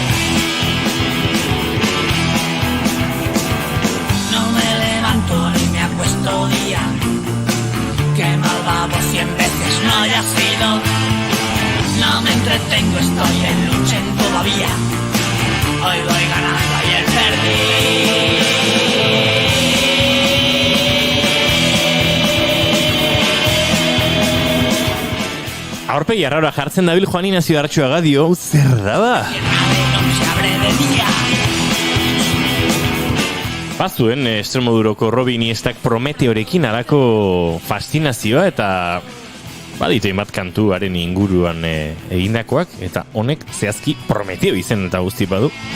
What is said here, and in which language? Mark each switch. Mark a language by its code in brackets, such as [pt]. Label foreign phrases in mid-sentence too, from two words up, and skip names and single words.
[es] No me levanto ni me acuesto día, que malvado 100 veces no haya sido. No me entretengo, estoy en lucha todavía. Hoy voy ganando, ayer perdí. [eu] Aurpegi arraroa jartzen dabil Juan Ignacio Artxoaga dio, zer da ba? Bazuen Extremoduroko Robin Iniestak Prometeorekin alako fascinazioa eta baditu inbat kantuaren inguruan egindakoak eta honek zehazki Prometeo izen eta guzti badu.